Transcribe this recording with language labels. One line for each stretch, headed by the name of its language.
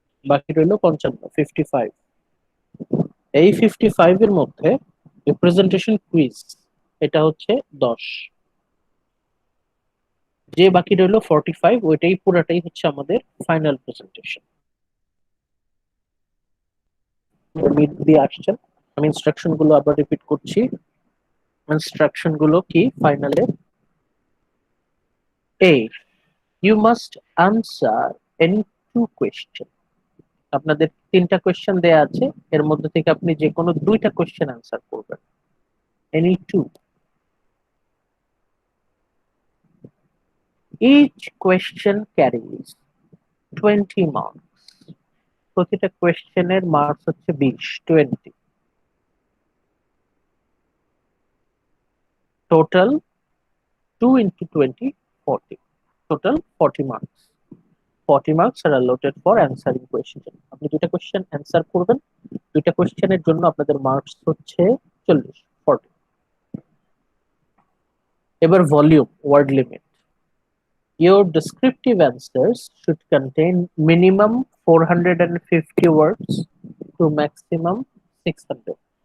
Bangla: বাকি রইল 55 এই 55 এর মধ্যে প্রেজেন্টেশন কুইজ এটা হচ্ছে 10, যে বাকি রইল 45 ওইটাই পুরাটাই হচ্ছে আমাদের ফাইনাল প্রেজেন্টেশন। মিড দিয়ে আসছেন, আমি ইনস্ট্রাকশন গুলো আবার রিপিট করছি। ইনস্ট্রাকশন গুলো কি ফাইনালে?
English: A, you must answer any two question.
Bangla: আপনাদের 3টা কোশ্চেন দেয়া আছে, এর মধ্যে থেকে আপনি যে কোনো 2টা কোশ্চেন আনসার করবেন,
English: any two. Each question carries 20 marks.
Bangla: প্রতিটা কোশ্চেনের মার্কস হচ্ছে 20 total 2 into 20 40,
English: total 40 marks. 40 marks are allotted for answering question.
Bangla: আপনি দুইটা কোশ্চেন অ্যান্সার করবেন, দুইটা কোশ্চেনের জন্য আপনাদের মার্কস হচ্ছে 40।
English: এবার volume, word limit. Your descriptive answers should contain minimum 450 words to maximum 600.